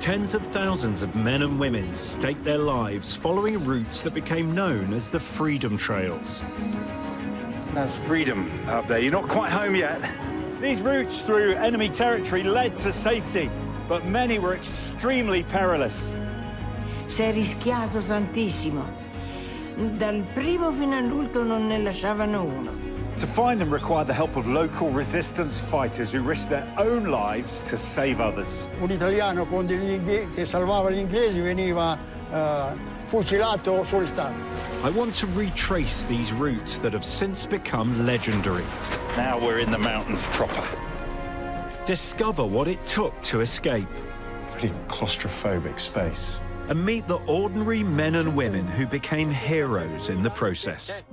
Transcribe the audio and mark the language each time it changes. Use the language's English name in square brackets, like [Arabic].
[English] Tens of thousands of men and women staked their lives following routes that became known as the Freedom Trails. That's freedom up there. You're not quite home yet. These routes through enemy territory led to safety, but many were extremely perilous. [Italian] Si è rischiato tantissimo. Dal primo fino all'ultimo non ne lasciavano uno. [English] To find them required the help of local resistance fighters who risked their own lives to save others. [Italian] Un italiano che salvava gli inglesi veniva fucilato sull'istante. [English] I want to retrace these routes that have since become legendary. Now we're in the mountains proper. Discover what it took to escape. Pretty claustrophobic space. And meet the ordinary men and women who became heroes in the process.